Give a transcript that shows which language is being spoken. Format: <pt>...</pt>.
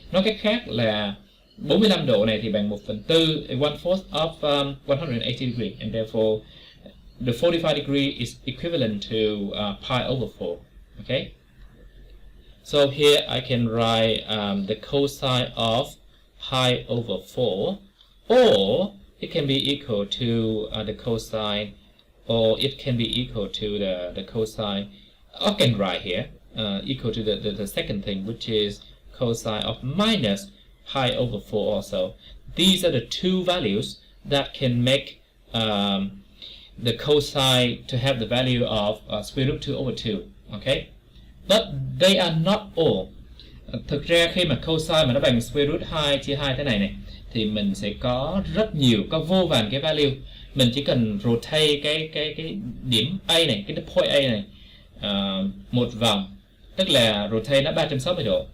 <vi>Nói cách khác là 45 độ này thì bằng 1/4,</vi> <en>1/4 of 180 degree, and therefore the 45 degree is equivalent to pi over 4. Okay? So here I can write the cosine of pi over 4, or it can be equal to the cosine, or it can be equal to the cosine. I can write here equal to the second thing, which is cosine of minus pi over 4 also. These are the two values that can make the cosine to have the value of square root 2 over 2. Okay? But they are not all.</en> <vi>Thực ra khi mà cosine mà nó bằng square root 2 chia 2 thế này này thì mình sẽ có rất nhiều, có vô vàn cái value. Mình chỉ cần rotate cái điểm A này, cái point A này một vòng, tức là rotate nó 360 độ.</vi>